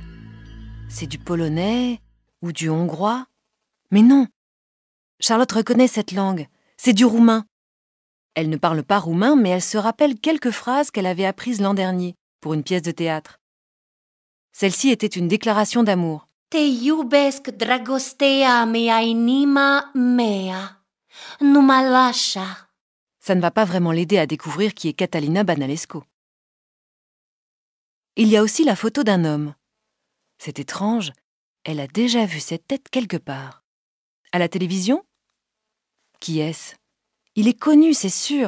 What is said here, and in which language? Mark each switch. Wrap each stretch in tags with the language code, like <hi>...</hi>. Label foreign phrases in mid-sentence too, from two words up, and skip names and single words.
<fr>C'est du polonais ou du hongrois? Mais non! Charlotte reconnaît cette langue, c'est du roumain. Elle ne parle pas roumain, mais elle se rappelle quelques phrases qu'elle avait apprises l'an dernier pour une pièce de théâtre. Celle-ci était une déclaration d'amour.</fr> <ro>« Te iubesc, dragostea mea inima mea, nu mă lascia. »</ro> <fr>Ça ne va pas vraiment l'aider à découvrir qui est Catalina Banalesco. Il y a aussi la photo d'un homme. C'est étrange, elle a déjà vu cette tête quelque part. À la télévision? Qui est-ce? Il est connu, c'est sûr.</fr>